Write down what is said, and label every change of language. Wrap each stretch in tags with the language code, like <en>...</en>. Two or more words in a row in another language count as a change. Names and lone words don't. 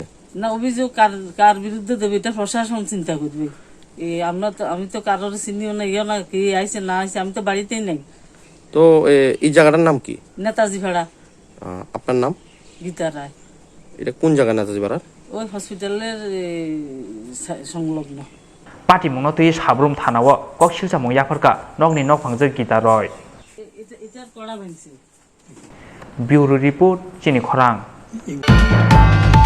<bn>না অভিযোগ কার বিরুদ্ধে দেবে এটা প্রশাসন চিন্তা করবে আমি তো কারোর চিনিও না ইয়ে না কি আইছে না আইছে আমি তো বাড়িতেই নাই তো এই জায়গাটার নাম কি নেতাজি ভাড়া আপনার নাম গীতা রায় এটা কোন জায়গা নেতাজি ভাড়া ওই হসপিটালের সংলগ্ন</bn> <trp>patimung no tei sabrum thanao kok silchamung yafarka nok ni nok pangjak gitaroi</trp> <bn>এটার কড়া ভাঙছে</bn> <en>bureau report Chini Khorang</en>